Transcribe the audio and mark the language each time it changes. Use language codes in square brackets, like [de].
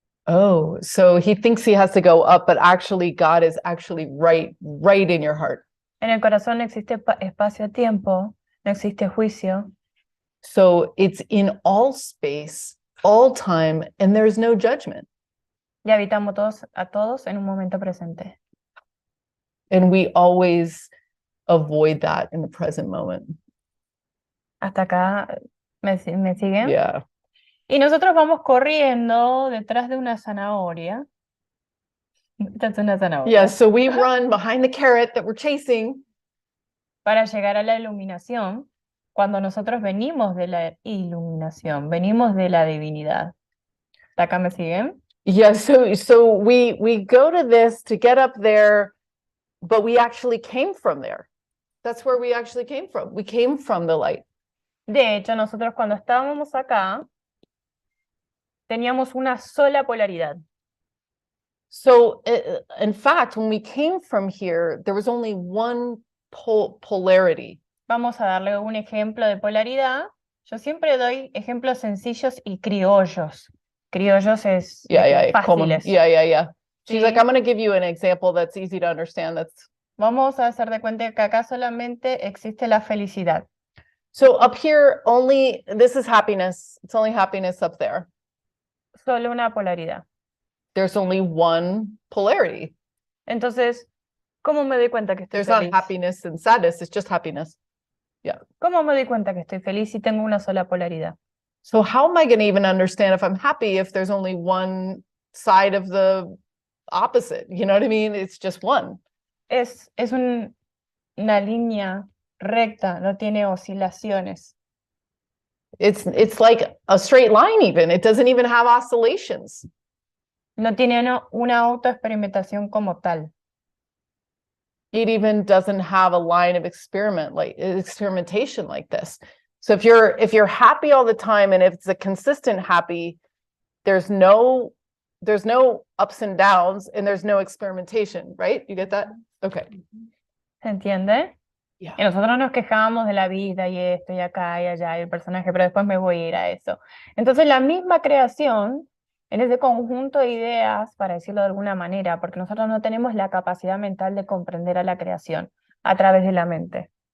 [en] Oh, so he thinks he has to go up, but actually God is actually right in your heart. [es] En el corazón no existe espacio-tiempo, no existe juicio. [en] So it's in all space, all time, and there's no judgment. [es] Y habitamos a todos en un momento presente. [en] And we always avoid that in the present moment. [es] Hasta acá, ¿me siguen? [en] Yeah. [es] Y nosotros vamos corriendo detrás de una zanahoria. Esta es una zanahoria. [en] Yeah, so we run behind the carrot that we're chasing [es] Para llegar a la iluminación, cuando nosotros venimos de la iluminación, venimos de la divinidad. ¿Hasta acá me siguen? [en] Yeah, so we go to this to get up there, but we actually came from there. That's where we actually came from. We came from the light. [es] De hecho, nosotros cuando estábamos acá, teníamos una sola polaridad. [en] So in fact, when we came from here, there was only one polarity. [es] Vamos a darle un ejemplo de polaridad. Yo siempre doy ejemplos sencillos y criollos. Criollos es fáciles. [en] Yeah. She's [es] Sí. [en] like, I'm going to give you an example that's easy to understand. [es] Vamos a hacer de cuenta que acá solamente existe la felicidad. [en] So up here, this is happiness. It's only happiness up there. [es] Solo una polaridad. [en] There's only one polarity. [es] Entonces, ¿cómo me doy cuenta que estoy [en] There's not [es] feliz? [en] happiness and sadness. It's just happiness. [es] ¿Cómo me doy cuenta que estoy feliz si tengo una sola polaridad? [en] So how am I going to even understand if I'm happy if there's only one side of the opposite? You know what I mean? It's just one. [es] Es una línea recta, no tiene oscilaciones. [en] It's like a straight line even. It doesn't even have oscillations. [es] No tiene una autoexperimentación como tal. [en] It even doesn't have a line of experimentation like this. So if you're happy all the time and if it's a consistent happy, there's no ups and downs and there's no experimentation, right? You get that? Okay. [es] ¿Se entiende? [en] Yeah. [es] Y nosotros nos quejamos de la vida y esto y acá y allá y el personaje, pero después me voy a ir a eso. Entonces la misma creación, en ese conjunto de ideas, para decirlo de alguna manera, porque nosotros no tenemos la capacidad mental de comprender a la creación a través de la mente.